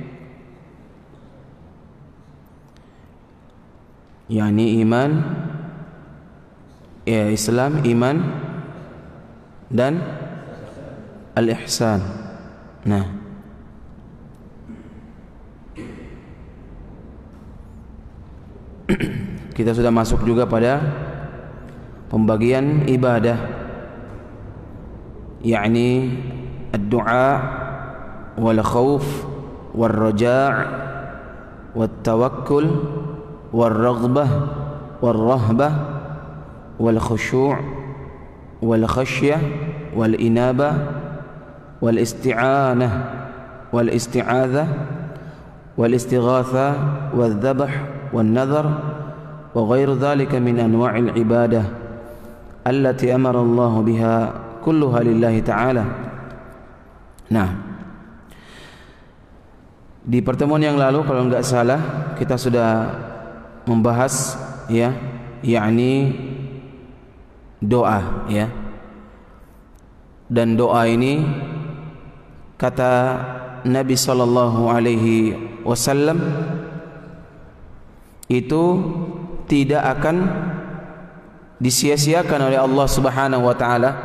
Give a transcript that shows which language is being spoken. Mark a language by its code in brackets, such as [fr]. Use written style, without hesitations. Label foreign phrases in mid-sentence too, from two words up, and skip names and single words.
[id] Yani iman, ya Islam, iman dan al-ihsan. Nah, kita sudah masuk juga pada pembagian ibadah, yakni [ar] الدعاء والخوف والرجاء والتوكل والرغبة والرهبة والخشوع والخشية والإنابة والاستعانة والاستعاذة والاستغاثة والذبح والنذر وغير ذلك من أنواع العبادة التي أمر الله بها كلها لله تعالى. [id] Nah, di pertemuan yang lalu kalau enggak salah kita sudah membahas ya, yakni doa ya. Dan doa ini kata Nabi [ar] صلى الله عليه وسلم [id] itu tidak akan disia-siakan oleh Allah [ar] سبحانه وتعالى